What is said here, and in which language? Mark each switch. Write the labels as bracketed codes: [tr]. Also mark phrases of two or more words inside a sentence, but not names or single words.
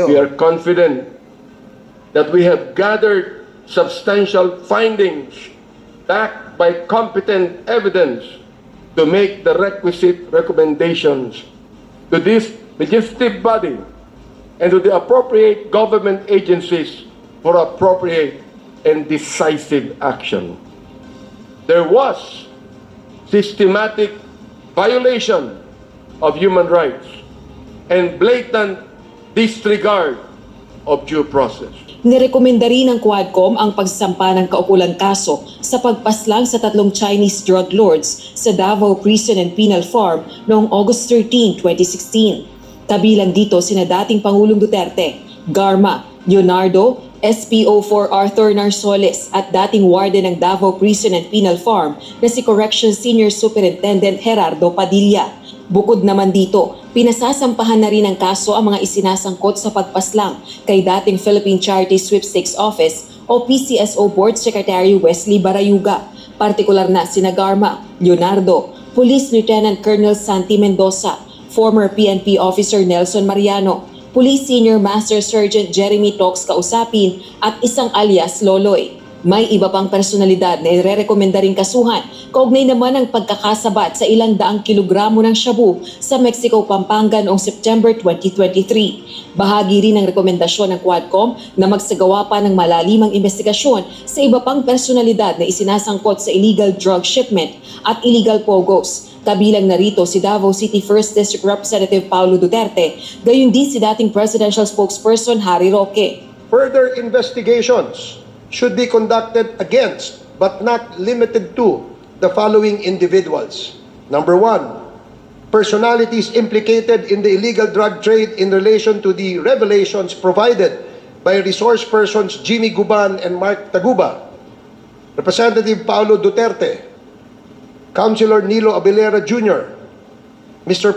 [en] we are confident that we have gathered substantial findings backed by competent evidence to make the requisite recommendations to this legislative body and to the appropriate government agencies for appropriate and decisive action. There was systematic violation of human rights and blatant disregard of due process. [tl] Nirekomenda rin ng Quadcom ang pagsampa ng kaukulang kaso sa pagpaslang sa 3 [en] Chinese drug lords [tl] sa Davao Prison and Penal Farm noong August 13, 2016. Kabilang dito sina dating Pangulong Duterte, Garma, Leonardo, SPO4 Arthur Narsoles at dating warden ng Davao Prison and Penal Farm na si Corrections Senior Superintendent Gerardo Padilla. Bukod naman dito, pinasasampahan na rin ng kaso ang mga isinasangkot sa pagpaslang kay dating Philippine Charity Sweepstakes Office o PCSO Board Secretary Wesley Barayuga, partikular na sina Garma, Leonardo, Police Lieutenant Colonel Santi Mendoza, former PNP Officer Nelson Mariano, Police Senior Master Sergeant Jeremy Tox Kausapin at isang alias Loloy. May iba pang personalidad na irerekomenda ring kasuhan, kaugnay naman ang pagkakasabat sa ilang daang kilogramo ng shabu sa Mexico, Pampanga noong September 2023. Bahagi rin ng rekomendasyon ng Quadcom na magsagawa pa ng malalimang investigasyon sa iba pang personalidad na isinasangkot sa [en] illegal drug shipment [tl] at [en] illegal POGOs. [tl] Kabilang narito si Davao City 1st District Representative Paulo Duterte, gayon din si dating Presidential Spokesperson Harry Roque. [en] Further investigations should be conducted against, but not limited to, the following individuals. Number 1, personalities implicated in the illegal drug trade in relation to the revelations provided by resource persons Jimmy Guban and Mark Taguba, Representative Paulo Duterte, Councilor Nilo Abelera Jr., Mr.